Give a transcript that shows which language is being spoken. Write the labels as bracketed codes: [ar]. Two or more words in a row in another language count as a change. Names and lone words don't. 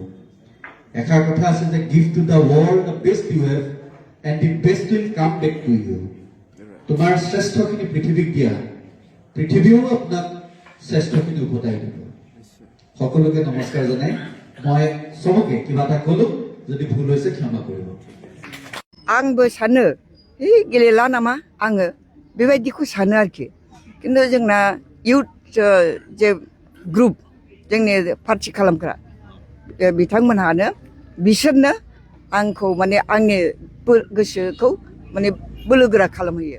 [as] এষাৰ কথা আছে যে [en] give to the world the best you have and the best will come back to you. [as] তোমাৰ শ্ৰেষ্ঠখিনি পৃথিৱীক দিয়া, পৃথিৱীও আপোনাক শ্ৰেষ্ঠখিনি উভতাই দিব। সকলোকে নমস্কাৰ জনাই মই চবকে কিবা এটা ক'লো, যদি ভুল হৈছে ক্ষমা কৰিব। [brx] आंबो सानो गेलेला नामा आङो बेबायदिखौ सानो आरोखि। खिन्थु जोंना इउथ जे ग्रुप जोंनि पार्टि खालामग्रा बिथांमोनहानो बिसोरनो आंखौ माने आंनि गोसोखौ माने बोलोगोरा खालामहोयो।